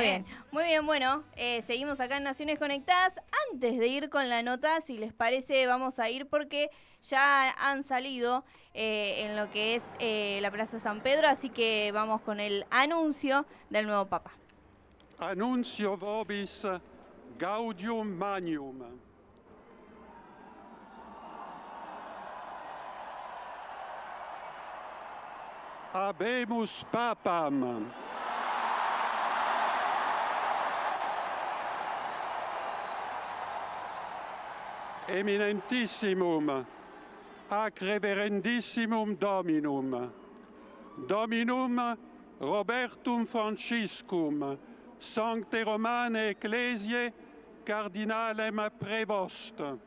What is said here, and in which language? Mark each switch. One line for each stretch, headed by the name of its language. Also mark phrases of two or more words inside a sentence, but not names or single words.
Spanish: muy bien. Bueno, seguimos acá en Naciones Conectadas. Antes de ir con la nota, si les parece, vamos a ir porque ya han salido en lo que es la Plaza San Pedro, así que vamos con el anuncio del nuevo Papa.
Latin: Annuncio vobis gaudium magnum. Habemus Papam. Eminentissimum, ac reverendissimum Dominum, Dominum Robertum Franciscum, Sancte Romane Ecclesiae Cardinalem Prevost,